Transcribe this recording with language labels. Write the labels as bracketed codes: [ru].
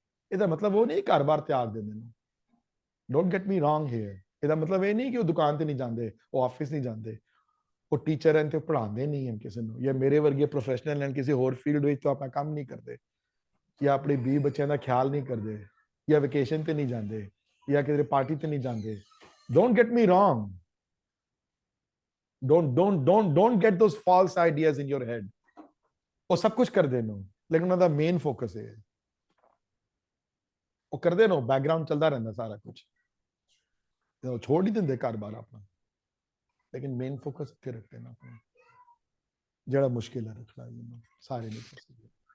[pa] ਇਹਦਾ ਮਤਲਬ ਉਹ ਨਹੀਂ ਘਰ-ਬਾਰ ਤਿਆਗ ਦਿੰਦੇ ਨੇ, [en] Don't get me wrong here. [pa] ਇਹਦਾ ਮਤਲਬ ਇਹ ਨਹੀਂ ਕਿ ਉਹ ਦੁਕਾਨ ਤੇ ਨਹੀਂ ਜਾਂਦੇ, ਉਹ ਆਫਿਸ ਨਹੀਂ ਜਾਂਦੇ, ਉਹ ਟੀਚਰ ਹਨ ਤੇ ਪੜ੍ਹਾਉਂਦੇ ਨਹੀਂ ਹਨ ਕਿਸੇ ਨੂੰ, ਜਾਂ ਮੇਰੇ ਵਰਗੇ ਪ੍ਰੋਫੈਸ਼ਨਲ ਹਨ ਕਿਸੇ ਹੋਰ ਫੀਲਡ ਵਿੱਚ ਤਾਂ ਆਪਣਾ ਕੰਮ ਨਹੀਂ ਕਰਦੇ, ਜਾਂ ਆਪਣੇ 20 ਬੱਚਿਆਂ ਦਾ ਖਿਆਲ ਨਹੀਂ ਕਰਦੇ, ਜਾਂ ਵੈਕੇਸ਼ਨ ਤੇ ਨਹੀਂ ਜਾਂਦੇ, ਜਾਂ ਕਿਸੇ ਪਾਰਟੀ ਤੇ ਨਹੀਂ ਜਾਂਦੇ। [en] Don't get me wrong, don't get those false ideas in your head। [pa] ਉਹ ਸਭ ਕੁਝ ਕਰਦੇ ਨੇ ਲੇਕਿਨ ਉਹਨਾਂ ਦਾ ਮੇਨ ਫੋਕਸ ਹੈ, ਉਹ ਕਰਦੇ ਨੇ, ਬੈਕਗ੍ਰਾਉਂਡ ਚੱਲਦਾ ਰਹਿੰਦਾ ਸਾਰਾ ਕੁਝ, ਉਹ ਛੋੜ ਨਹੀਂ ਦਿੰਦੇ ਘਰ-ਬਾਰ ਆਪਣਾ, ਲੇਕਿਨ ਮੇਨ ਫੋਕਸ ਇੱਥੇ ਰੱਖਦੇ ਨੇ ਆਪਣਾ, ਜਿਹੜਾ ਮੁਸ਼ਕਿਲ ਹੈ ਰੱਖਣਾ ਸਾਰੇ ਨਹੀਂ ਕਰ ਸਕਦੇ।